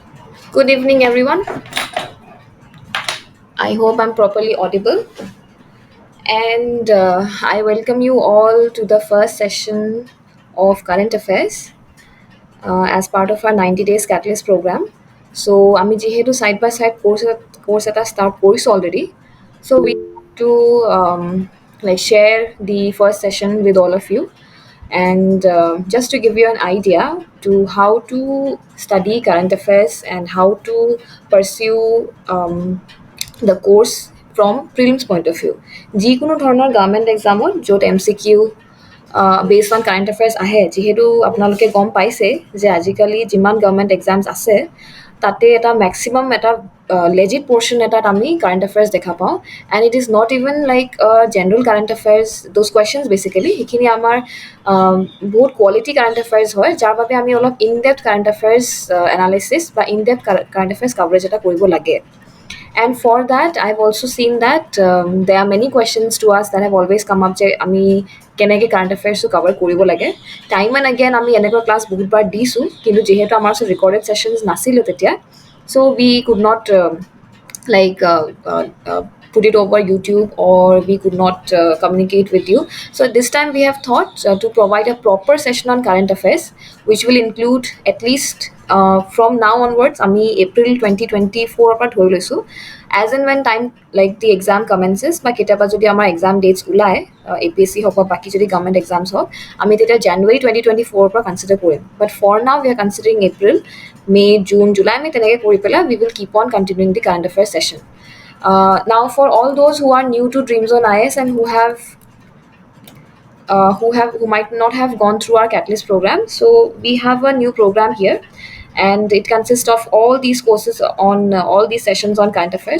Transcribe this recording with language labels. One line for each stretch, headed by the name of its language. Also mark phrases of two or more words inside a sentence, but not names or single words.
English: Good evening, everyone. I hope I'm properly audible. And I welcome you all to the first session of Current Affairs as part of our 90 Days Catalyst program. So,
Assamese: আমি যেহেতু
English: side by side
Assamese: course এটা start কৰিছো already.
English: So, we want to like share the first session with all of you. And just to give you an idea to how to study current affairs and how to pursue the course from prelims point of
Assamese: view যিকোনো ধৰণৰ
English: government exam
Assamese: য'ত
English: MCQ based on current affairs
Assamese: আহে যিহেতু আপোনালোকে গম পাইছে যে আজিকালি যিমান
English: government exams
Assamese: আছে তাতে এটা মেক্সিমাম এটা
English: legit portion
Assamese: এটাত আমি
English: current affairs
Assamese: দেখা পাওঁ
English: and it is not even like general current affairs those questions basically
Assamese: সেইখিনি আমাৰ বহুত
English: quality current affairs
Assamese: হয় যাৰ বাবে আমি অলপ
English: in depth current affairs analysis
Assamese: বা
English: in depth current affairs coverage
Assamese: এটা কৰিব লাগে.
English: And for that, I've also seen that there are many questions to us that have always come up.
Assamese: আমি কেনেকৈ
English: current affairs
Assamese: কভাৰ কৰিব লাগে
English: time and again
Assamese: আমি এনেকুৱা ক্লাছ বহুতবাৰ দিছোঁ কিন্তু যিহেতু আমাৰ ওচৰত
English: recorded sessions
Assamese: নাছিলে তেতিয়া
English: so we could not like put it over YouTube or we could not communicate with you. So this time we have thought to provide a proper session on current affairs, which will include at least from now onwards, ami April 2024
Assamese: পৰা ধৰি লৈছো
English: as and when time like the exam commences
Assamese: বা কেতিয়াবা যদি আমাৰ
English: exam dates
Assamese: ওলায় APSC হওক বা বাকী যদি
English: government exams
Assamese: হওক আমি তেতিয়া
English: January 2024 পৰা consider কৰিম but for now we are considering April, May, June, July
Assamese: আমি তেনেকৈ কৰি পেলাই
English: we will keep on continuing the current affairs session. Now for all those who are new to Dream Zone IS and who might not have gone through our Catalyst program. So we have a new program here, and it consists of all these courses on all these sessions on current affairs.